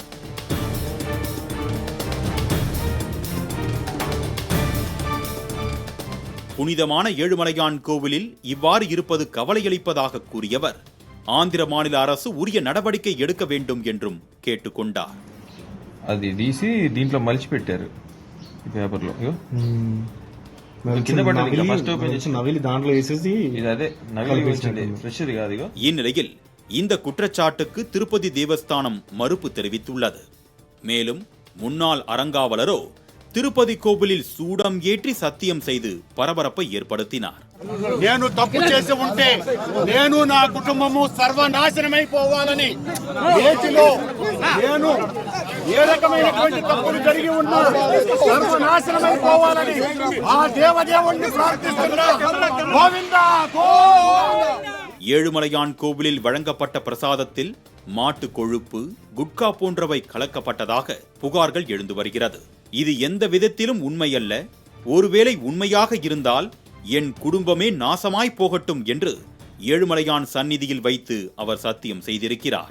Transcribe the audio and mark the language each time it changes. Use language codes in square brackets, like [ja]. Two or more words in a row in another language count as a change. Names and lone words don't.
[ta] புனிதமான ஏழுமலையான் கோவிலில் இவ்வாறு இருப்பது கவலையளிப்பதாக கூறியவர் ஆந்திர மாநில அரசு உரிய நடவடிக்கை எடுக்க வேண்டும் என்றும் கேட்டுக்கொண்டார். [te] అది తీసి దీంట్లో మలిచి పెట్టారు ఈ పేపర్లో. [ta] இந்நிலையில் இந்த குற்றச்சாட்டுக்கு திருப்பதி தேவஸ்தானம் மறுப்பு தெரிவித்துள்ளது. மேலும் முன்னாள் அறங்காவலரோ திருப்பதி கோவிலில் சூடம் ஏற்றி சத்தியம் செய்து பரபரப்பை ஏற்படுத்தினார். [te] నేను తప్పు చేసి ఉంటే నేను నా కుటుంబము సర్వనాశనమైపోవాలని ఏటిలో నేను ఏ రకమైనటువంటి తప్పులు జరిగి ఉన్నా సర్వనాశనమైపోవాలని ఆ దేవదేవుణ్ణి ప్రార్థిస్తున్నా. గోవిందా గోవిందా. [ta] ஏழுமலையான் கோவிலில் வழங்கப்பட்ட பிரசாதத்தில் மாட்டு கொழுப்பு, குட்கா போன்றவை கலக்கப்பட்டதாக புகார்கள் எழுந்து வருகிறது. இது எந்த விதத்திலும் உண்மையல்ல. ஒருவேளை உண்மையாக இருந்தால் என் குடும்பமே நாசமாய் போகட்டும் என்று ஏழுமலையான் சந்நிதியில் வைத்து அவர் சத்தியம் செய்திருக்கிறார்.